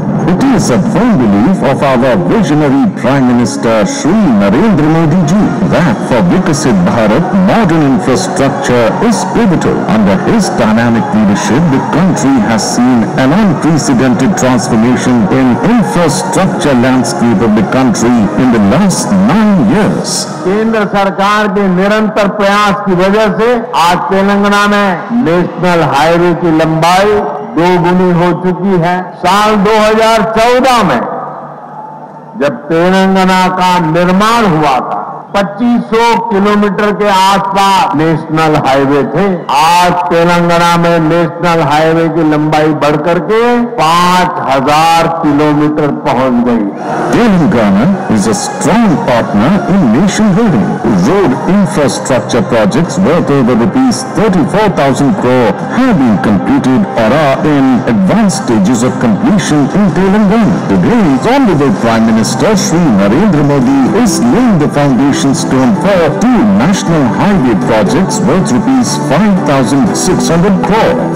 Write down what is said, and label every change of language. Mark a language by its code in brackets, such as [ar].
[en] It is a firm belief of our visionary Prime Minister Shri Narendra Modi ji that for Vikasit Bharat, modern infrastructure is pivotal. Under his dynamic leadership, the country has seen an unprecedented transformation in infrastructure landscape of the country in the last 9 years. [hi] केंद्र सरकार के निरंतर प्रयास की वजह से आज तेलंगाना में नेशनल हाईवे की लंबाई 2 गुनी हो चुकी है. साल 2014 में जब तेलंगाना का निर्माण हुआ था 2500 किलोमीटर के आसपास नेशनल हाईवे थे. आज तेलंगाना में नेशनल हाईवे की लंबाई बढ़कर के 5000 किलोमीटर पहुंच गई. [en] Telangana is a strong partner in nation building. Road infrastructure projects worth over rupees 34,000 crore have been completed or are in advanced stages of completion in Telangana. Today, Honorable Prime Minister Shri Narendra Modi is laying the foundation stone for 2 national highway projects worth rupees 5,600 crore.